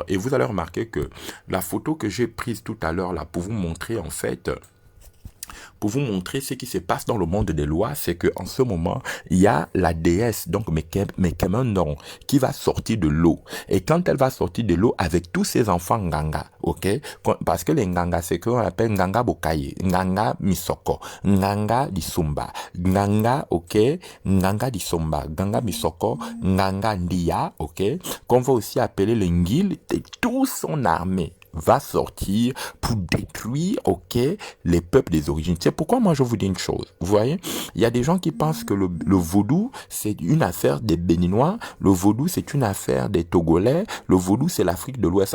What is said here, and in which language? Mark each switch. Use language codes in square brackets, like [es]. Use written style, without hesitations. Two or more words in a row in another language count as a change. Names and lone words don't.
[fr] Et vous allez remarquer que la photo que j'ai prise tout à l'heure là pour vous montrer en fait... Pour vous montrer ce qui se passe dans le monde des lois, c'est que en ce moment, il y a la déesse, donc Mekemenon, qui va sortir de l'eau. Et quand elle va sortir de l'eau avec tous ses enfants Nganga, ok? Parce que les Nganga, c'est ce qu'on appelle Nganga Bokaye, Nganga Misoko, Nganga Disumba, Nganga, ok? Nganga Disumba, Nganga Misoko, Nganga Ndia, ok? Qu'on va aussi appeler le Ngil, et toute son armée va sortir pour détruire, ok, les peuples des origines. C'est pourquoi moi je vous dis une chose. Vous voyez, il y a des gens qui pensent que le vaudou c'est une affaire des Béninois, le vaudou c'est une affaire des Togolais, le vaudou c'est l'Afrique de l'Ouest.